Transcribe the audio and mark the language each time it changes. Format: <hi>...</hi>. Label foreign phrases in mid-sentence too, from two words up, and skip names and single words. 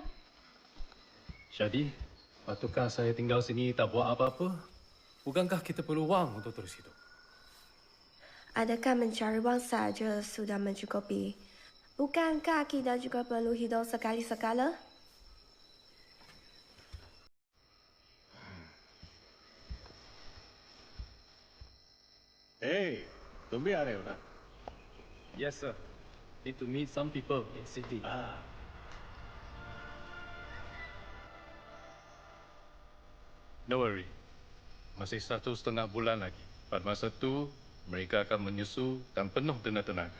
<ms>Jadi, patukah saya tinggal sini tak buat apa-apa? Bukankah kita perlu wang untuk terus hidup? Adakah mencari wang saja sudah mencukupi? Bukankah kita juga perlu hidup sekali-sekala?</ms> <hi>Hey, तुम भी आ रहे हो ना?</hi> <en>Yes, sir. Need to meet some people in city. No worry.</en> <ms>Masih 1,5 bulan lagi. Pada masa itu, mereka akan menyusu dan penuh dengan tenaga.</ms>